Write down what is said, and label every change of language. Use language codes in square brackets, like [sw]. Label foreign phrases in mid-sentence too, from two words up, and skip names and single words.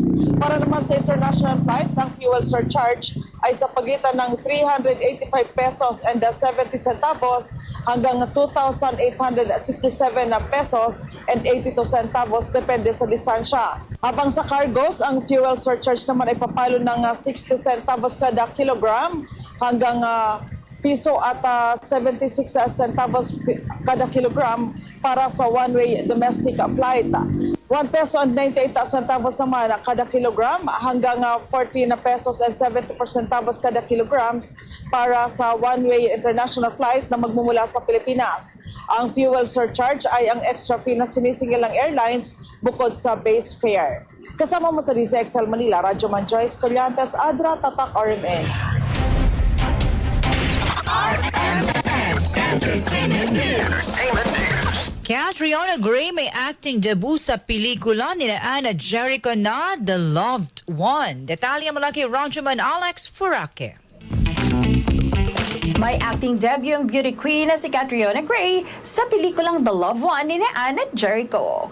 [tl] Para naman sa [en] international flights, [tl] ang fuel surcharge ay sa pagitan ng [en] 385 pesos and 70 centavos [tl] hanggang [en] 2,867 pesos and 82 centavos [tl] depende sa distansya. Habang sa cargos, ang [en] fuel surcharge [tl] naman ay papalo ng 60 centavos kada kilogram hanggang piso at 76 centavos kada kilogram para sa [en] one-way domestic flight. 1 peso and 98 centavos [tl] naman kada kilogram hanggang [en] 14 pesos and 74 centavos [tl] kada kilograms para sa [en] one-way international flight [tl] na magmumula sa Pilipinas. Ang [en] fuel surcharge [tl] ay ang [en] extra fee [tl] na sinisingil ng airlines bukod sa [en] base fare. [tl] Kasama mo sa DZXL Manila, Ranjuman Joyce Collantes, Adra, Tatak, RMN. RMN Entertainment News. Catriona Gray may [en] acting debut [tl] sa pelikula ni Ana Jericho na The Loved One. Detalye mula kay Ranjuman Alex Furake. May [en] acting debut [tl] ang [en] beauty queen [tl] na si Catriona Gray sa pelikulang The Loved One ni Ana Jericho.